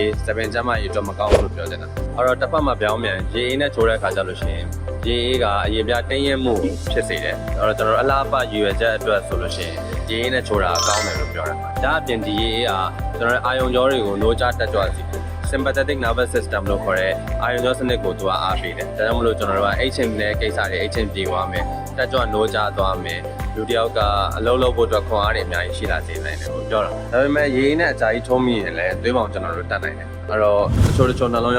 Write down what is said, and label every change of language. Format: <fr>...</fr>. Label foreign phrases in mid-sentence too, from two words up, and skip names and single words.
<my>သပင်ကျမရေတော့မကောင်းဘူးလို့ပြောချင်တာအဲ့တော့တစ်ဖက်မှာပြောင်းပြန်ရေအေးနဲ့ချိုးတဲ့အခါကျလို့ရှိရင်ရေအေးကအရေပြားတင်းရဲမှုဖြစ်စေတယ်အဲ့တော့ကျွန်တော်တို့အလားအပရွယ်ချက်အတွက်ဆိုလို့ရှိရင်ရေအေးနဲ့ချိုးတာကောင်းတယ်လို့ပြောတာဒါအပြင်ဒီရေအေးကကျွန်တော်တို့အာယုံကြောတွေကို နိုးချတက်ကြွစေတယ်</my> <en>sympathetic nervous system</en> <my>လို့ခေါ်တဲ့အာရုံကြောစနစ်ကိုသူကအားပေးတယ်။ဒါကြောင့်မလို့ကျွန်တော်တို့က HM နဲ့ကိစ္စတွေ HM ပြေသွားမယ်။တက်ကြွနိုးကြသွားမယ်။လူတစ်ယောက်ကအလုံး လုံးဖို့အတွက်ခွန်အားတွေအများကြီးရှိလာစေနိုင်တယ်လို့ပြောတာ။ဒါပေမဲ့ရေနဲ့အကြာကြီးထုံးမိရင်လည်းသွေးပေါင်ကျွန်တော်တို့တတ်နိုင်တယ်။အဲ့တော့တချို့နှလုံးရော</my>